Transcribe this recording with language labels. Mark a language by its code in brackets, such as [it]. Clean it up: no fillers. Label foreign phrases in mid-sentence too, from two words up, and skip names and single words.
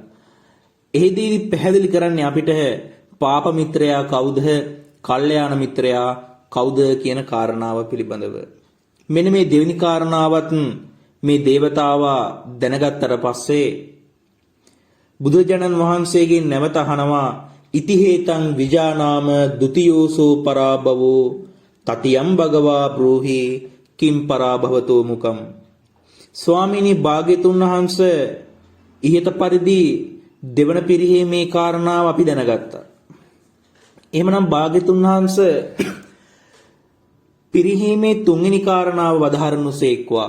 [si] එහිදී පැහැදිලි කරන්නේ අපිට පාප මිත්‍රයා කවුද, කල්යාණ මිත්‍රයා කවුද කියන කාරණාව පිළිබඳව. මෙන්න මේ දෙවෙනි කාරණාවත් මේ දේවතාවා දැනගත්තට පස්සේ බුදුරජාණන් වහන්සේගෙන් නැවත අහනවා [pi] ඉතිහේතං විජානාම ဒ ුතියෝසෝ පරාභවෝ තතියම් භගවා බ්‍රූහි කිම් පරාභවතෝ මුකම්. [si] ස්වාමීනි භාග්‍යතුන් වහන්සේ ඉහත පරිදි දෙවන පිරිහීමේ කාරණාව අපි දැනගත්තා. එහෙමනම් භාග්‍යතුන් වහන්සේ පිරිහීමේ තුන්වෙනි කාරණාව වදාරනුසේක්වා.